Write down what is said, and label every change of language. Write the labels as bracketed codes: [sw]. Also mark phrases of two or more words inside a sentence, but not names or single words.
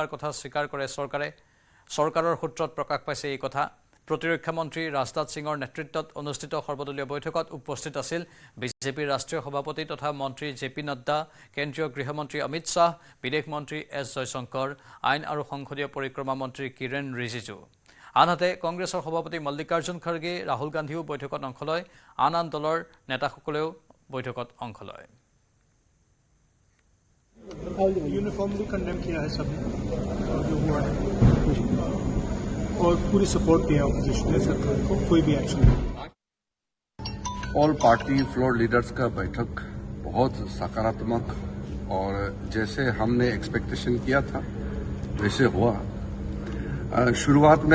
[as] কথা স্বীকাৰ কৰে চৰকাৰৰ সূত্ৰত প্ৰকাশ পাইছে এই কথা প্ৰতিৰক্ষা মন্ত্ৰী ৰাজনাথ সিঙৰ নেতৃত্বত অনুষ্ঠিত সৰ্বদলীয় বৈঠকত উপস্থিত আছিল বিজেপিৰ ৰাষ্ট্ৰীয় সভাপতি তথা মন্ত্ৰী জেপি নাড্ডা কেন্দ্ৰীয় গৃহমন্ত্ৰী অমিত শাহ বিদেশ মন্ত্ৰী এছ জয়শংকৰ আইন আৰু সংসদীয় পৰিক্ৰমা মন্ত্ৰী কিৰেণ ৰিজিজু আনহাতে কংগ্ৰেছৰ সভাপতি মল্লিকাৰ্জুন খৰ্গে ৰাহুল গান্ধীও বৈঠকত অংশ লয় আন দলৰ নেতাসকলেও বৈঠকত অংশ লয় [en] uniformly condemn [hi] किया है सबने जो हुआ है और पूरी सपोर्ट दिया ऑपोजिशन ने सरकार को कोई भी एक्शन नहीं [en] all party floor leaders [hi] का बैठक बहुत सकारात्मक और जैसे हमने एक्सपेक्टेशन किया था वैसे हुआ शुरुआत में